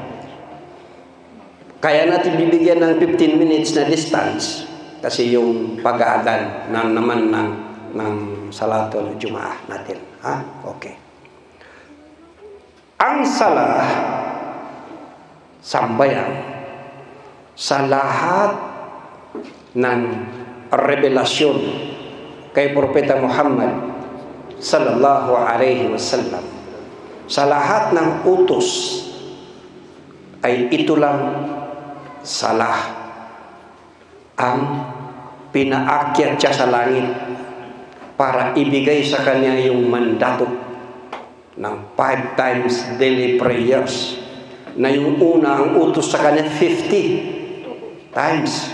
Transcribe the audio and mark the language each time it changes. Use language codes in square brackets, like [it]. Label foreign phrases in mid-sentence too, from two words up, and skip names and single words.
[tl] Kaya natin bibigyan ng 15 minutes na distance kasi yung pag-aadan ng [ar] صلاة الجمعة [tl] natin. Okay. Ang salah, sambayan, sa lahat ng revelasyon kay Propeta Muhammad [ar] صلى الله عليه وسلم, [tl] sa lahat ng utos ay ito lang salah ang pinaakyat siya sa langit para ibigay sa kanya yung mandato ng [en] 5 times daily prayers [tl] na yung una ang utos sa kanya 50 times.